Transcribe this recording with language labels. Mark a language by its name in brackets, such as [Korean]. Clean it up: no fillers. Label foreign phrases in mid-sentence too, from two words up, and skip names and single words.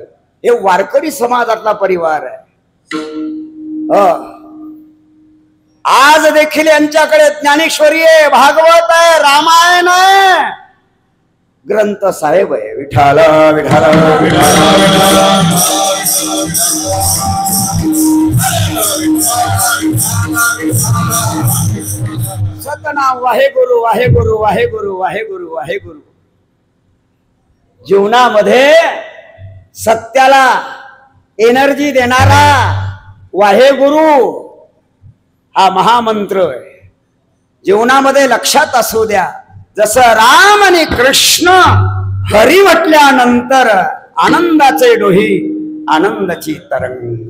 [Marathi] हे वारकरी समाजातला परिवार आहे. आज देखील यांच्याकडे ज्ञानेश्वरी आहे, भागवत आहे, रामायण आहे, ग्रंथ साहेब आहे. विठाला विठाला सतनाम वाहेगुरु वाहेगुरु वाहेगुरु वाहेगुरु वाहेगुरु. जीवनामध्ये सत्याला एनर्जी देणारा वाहेगुरु हा महामंत्र आहे. जीवनामध्ये लक्षात असू द्या, जसं राम आणि कृष्ण हरी म्हटल्यानंतर आनंदाचे डोही, आनंदाची तरंग.